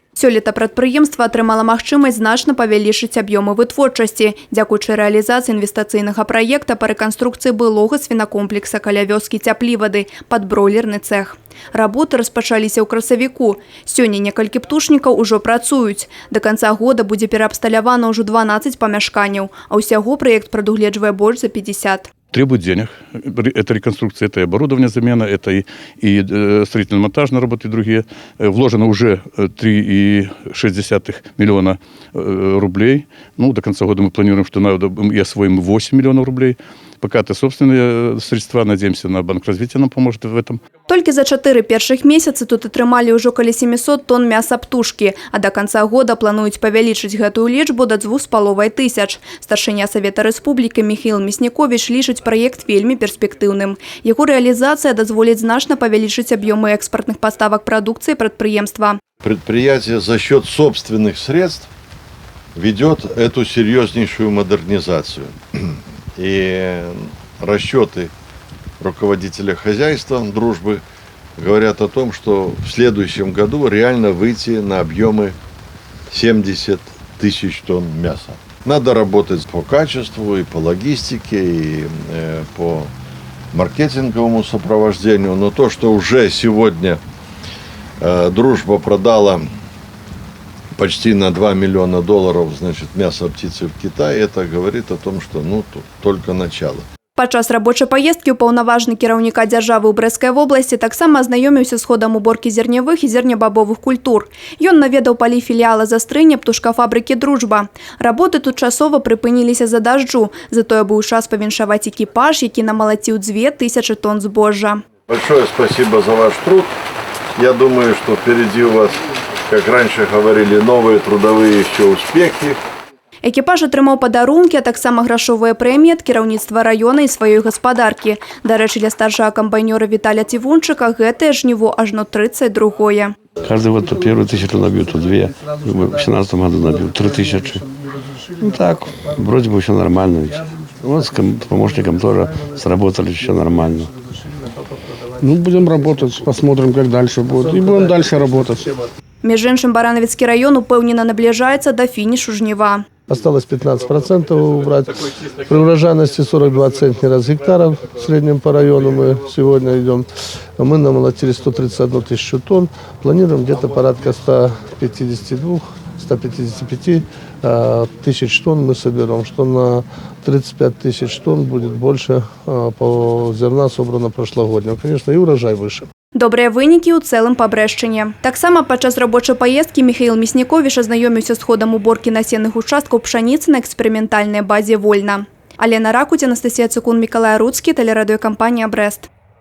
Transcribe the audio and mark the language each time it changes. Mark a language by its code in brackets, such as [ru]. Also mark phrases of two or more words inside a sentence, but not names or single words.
[be] Сёлета прадпрыемства атрымала магчымасць значна павялічыць аб'ёмы вытворчасці, дзякуючы рэалізацыі інвестыцыйнага праекта па рэканструкцыі былога свінакомплекса каля вёскі Цяплівады пад бройлерны цэх. Работы распачаліся ў красавіку. Сёння некалькі птушнікаў ужо працуюць. Да канца года будзе пераабсталявана ўжо 12 памяшканняў, а ўсяго праект прадугледжвае больш за 50. [ru] Требует денег. Это реконструкция, это и оборудование замена, это и строительно-монтажные работы и другие. Вложено уже 3,6 миллиона рублей. Ну, до конца года мы планируем, что надо и освоим 8 миллионов рублей. Пока это собственные средства, надеемся, на Банк развития нам поможет в этом. [be] Толькі за 4 першых месяцы тут атрымалі ўжо каля 700 тонн мяса птушкі, а [ru] до конца года [be] плануюць павялічыць гэтую лічбу до 2500. Старшыня Савета Рэспублікі Михаил Мяснікович лічыць праект вельмі перспектыўным. Яго рэалізацыя дазволіць значна павялічыць аб'ёмы экспортных поставак прадукцыі прадпрыемства. [ru] Предприятие за счет собственных средств ведет эту серьезнейшую модернизацию. И расчеты руководителя хозяйства «Дружбы» говорят о том, что в следующем году реально выйти на объемы 70 тысяч тонн мяса. Надо работать по качеству, и по логистике, и по маркетинговому сопровождению. Но то, что уже сегодня «Дружба» продала почти на $2 миллиона, значит, мяса птицы в Китае, это говорит о том, что тут только начало. [be] Падчас рабочай паездкі ўпаўнаважаны кіраўніка дзяржавы ў Брэсцкай вобласці таксама азнаёміўся з ходам уборкі зернявых і зернебабовых культур. Ён наведаў палі філіяла застрэня птушкафабрыкі «Дружба». Работы тут часова прыпыніліся за дажджу, затое быў час павіншаваць экіпаж, які намалаціў 2000 тонн збожжа. [ru] Большое спасибо за ваш труд. Я думаю, что впереди у вас, как раньше говорили, новые трудовые еще успехи. [be] Экіпаж атрымаў падарункі, а таксама грашовыя прэміі ад кіраўніцтва раёна і сваёй гаспадаркі. Дарэчы, для старшага камбайнёра Віталя Цівунчыка гэтае жніво ажно 32-е. [ru] Каждый год по первую 1000 тонн набью, то 2. В 2017 году набил 3000. Ну так, вроде бы все нормально. Вот с помощником тоже сработали, все нормально. Ну, будем работать, посмотрим, как дальше будет. И будем дальше работать. [be] Між іншым, Баранавіцкі раён упэўнена набліжаецца да фінішу жніва. [ru] Осталось 15% убрать. При урожайности 42 центнера с гектаров в среднем по району мы сегодня идем. Мы намолотили 131 тысячу тонн. Планируем где-то порядка 155 тысяч тонн мы соберем, что на 35 тысяч тонн будет больше по зерна собрано прошлогоднего. Конечно, и урожай выше. [be] Добрыя вынікі ў цэлым па Брэшчыне. Таксама падчас рабочай паездкі Михаил Мяснікович азнаёміўся з ходам уборкі насенных участкаў пшаніцы на эксперыментальнай базе «Вольна». Алена Ракуць, Анастасія Цукун, Мікалай Руцкі, тэлерадыёкампанія «Брэст».